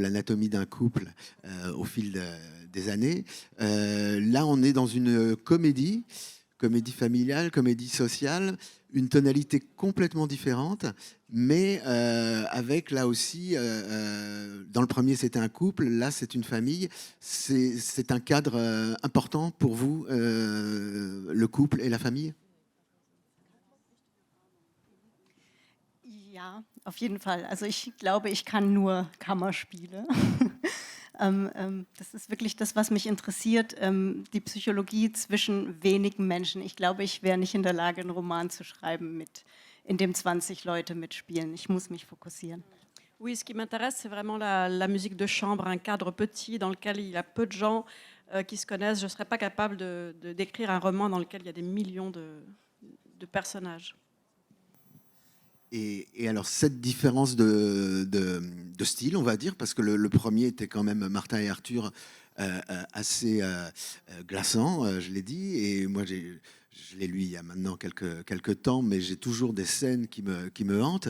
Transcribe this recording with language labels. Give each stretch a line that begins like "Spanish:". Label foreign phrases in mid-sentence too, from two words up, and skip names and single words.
French: l'anatomie d'un couple au fil des années, là, on est dans une comédie familiale, comédie sociale, une tonalité complètement différente, mais avec là aussi, dans le premier c'était un couple, là c'est une famille, c'est un cadre important pour vous, le couple et la famille?
German: Ja, auf jeden Fall. Also ich glaube, ich kann nur Kammerspiele. Das ist wirklich das, was mich interessiert, die Psychologie zwischen wenigen Menschen. Ich glaube, ich wäre nicht in der Lage, einen Roman zu schreiben, in dem 20 Leute mitspielen. Ich muss mich fokussieren.
French: Oui, ce qui m'intéresse, c'est vraiment la musique de chambre, un cadre petit dans lequel il y a peu de gens qui se connaissent. Je ne serais pas capable d'écrire un roman dans lequel il y a des millions de personnages. Et alors, cette différence de style, on va dire, parce que le premier était quand même Martha et Arthur, assez glaçant, je l'ai dit, et moi, je l'ai lu il y a maintenant quelques temps, mais j'ai toujours des scènes qui me hantent.